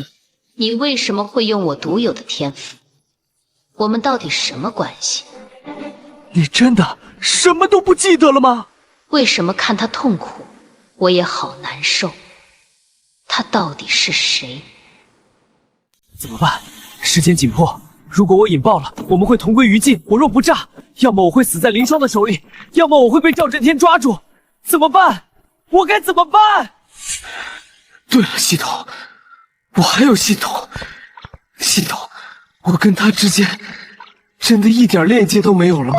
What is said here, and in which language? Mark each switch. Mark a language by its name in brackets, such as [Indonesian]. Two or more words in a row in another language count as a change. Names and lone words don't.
[Chinese] 你为什么会用我獨有的天賦？我們到底什麼關係？你真的什麼都不記得了嗎？為什麼看他痛苦，我也好難受？他到底是誰？怎麼辦？時間緊迫，如果我引爆了，我們會同歸於盡。我若不炸，要麼我會死在凌霜的手裡，要麼我會被趙震天抓住。怎麼辦？我該怎麼辦？對了，系統，我還有系統。系統，我跟他之間真的一點鏈接都沒有了嗎？